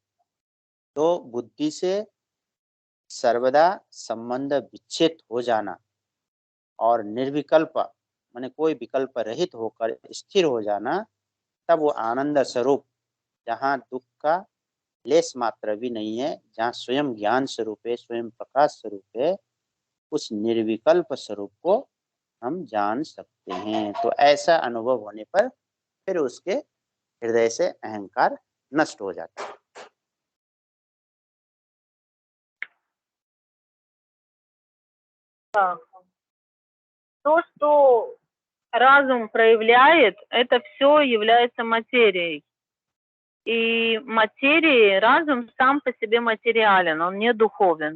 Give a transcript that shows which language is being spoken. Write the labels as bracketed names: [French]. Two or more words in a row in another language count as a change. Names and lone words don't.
[Hindi] तो बुद्धि से सर्वदा संबंध विच्छेद हो जाना और निर्विकल्प माने कोई विकल्प रहित होकर स्थिर हो जाना, तब वो आनंद स्वरूप, जहाँ दुख का लेस मात्र भी नहीं है, जहाँ स्वयं ज्ञान स्वरूप है, स्वयं प्रकाश स्वरूप है, उस निर्विकल्प स्वरूप को हम जान सकते हैं। तो ऐसा अनुभव होने पर फिर उसके हृदय से अहंकार नष्ट हो जाता है। [Russian] То, что разум проявляет, это все является материей. И материи, разум сам по себе материален, он не духовен.